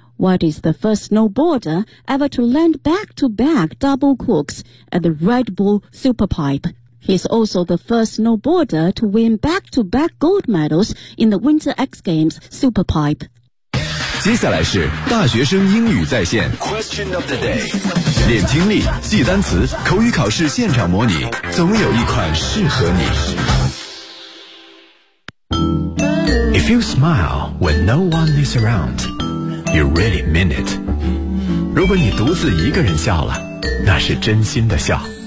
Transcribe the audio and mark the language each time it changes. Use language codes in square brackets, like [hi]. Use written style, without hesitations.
[en] White is the first snowboarder ever to land back-to-back double corks at the Red Bull Superpipe. He's also the first snowboarder to win back-to-back gold medals in the Winter X Games Superpipe. [zh] 接下来是大学生英语在线 Question of the day. 练听力，记单词，口语考试现场模拟，总有一款适合你。 [en] If you smile when no one is around,You really mean it. [zh] 如果你独自一个人笑了，那是真心的笑。